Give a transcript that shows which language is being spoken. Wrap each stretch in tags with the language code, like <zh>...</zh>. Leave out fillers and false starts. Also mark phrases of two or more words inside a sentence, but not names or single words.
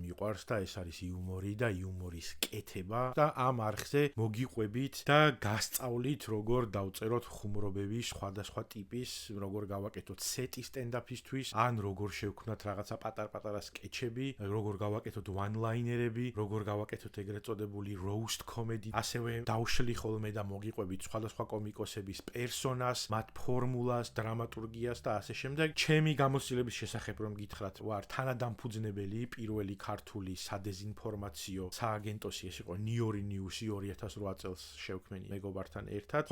<ka>მიყვარს და ეს არის იუმორი და იუმორის კეთება და ამ არხზე მოგიყვებით და გასწავლით როგორ დავწეროთ ხუმრობები სხვადასხვა ტიპის, როგორ გავაკეთოთ სეტი სტენდაფისთვის, ან როგორ შევქმნათ რაღაცა პატარ-პატარა სკეჩები, როგორ გავაკეთოთ one-linerები, როგორ გავაკეთოთ ეგრეთ წოდებული</ka> <en>roast comedy,</en> <ka>ასევე დავშლი ხოლმე და მოგიყვებით სხვადასხვა კომიკოსების მათ ფორმულას, დრამატურგიას და ასე შემდეგ. ჩემი გამოცდილების შესახებ რომ გითხრათ, ვარ თანადამფუძნებელი პირველი ქართული სადეზინფორმაციო სააგენტოსი, ეს იყო ნიორი ნიუსი 2008 წელს შევქმენი მეგობართან ერთად.</ka>